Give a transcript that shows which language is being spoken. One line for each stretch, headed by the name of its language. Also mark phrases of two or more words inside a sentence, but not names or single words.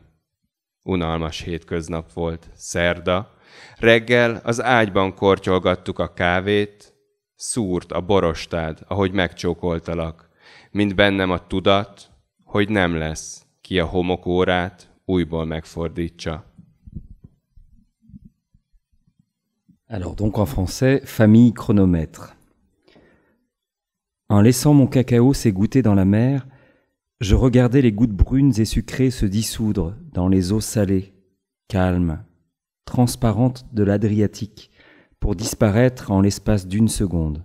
Hungarian: Unalmas hétköznap volt, szerda. Reggel az ágyban kortyolgattuk a kávét, szúrt a borostád, ahogy megcsókoltalak, mint bennem a tudat, hogy nem lesz, ki a homokórát újból megfordítsa.
French: Alors donc en français, famille chronomètre. En laissant mon cacao s'égoutter dans la mer, je regardais les gouttes brunes et sucrées se dissoudre dans les eaux salées, calmes, transparentes de l'Adriatique, pour disparaître en l'espace d'une seconde.